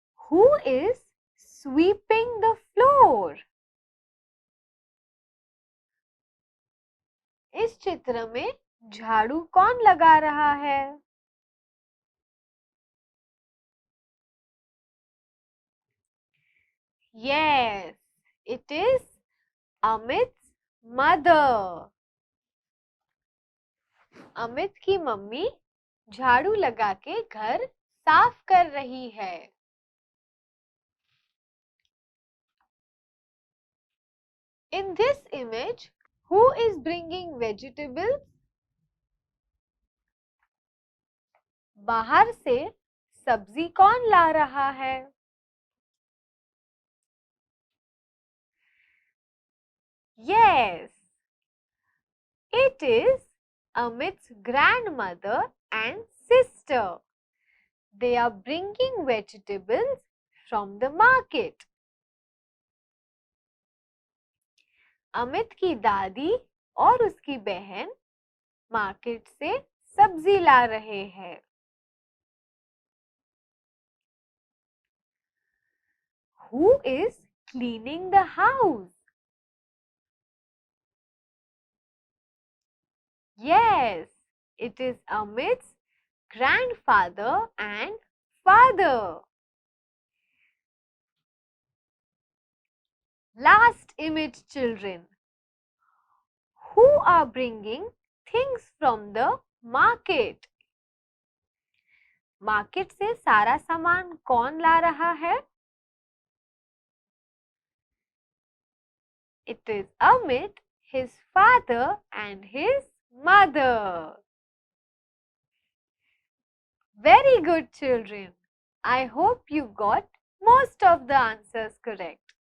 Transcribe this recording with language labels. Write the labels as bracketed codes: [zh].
[en] Who is sweeping the floor? [hi] इस चित्र में झाड़ू कौन लगा रहा है? [en] Yes, it is Amit's mother. [hi] Amit की मम्मी झाड़ू लगा के घर साफ कर रही है। [en] In this image, who is bringing vegetables? [hi] बाहर से सब्जी कौन ला रहा है? [en] Yes, it is Amit's grandmother and sister. They are bringing vegetables from the market. [hi] Amit की दादी और उसकी बहन मार्केट से सब्जी ला रहे हैं। [en] Who is cleaning the house? Yes, it is Amit's grandfather and father. Last image, children. Who are bringing things from the market? [hi] Market से सारा सामान कौन ला रहा है? [en] It is Amit, his father and his mother. Very good, children. I hope you got most of the answers correct.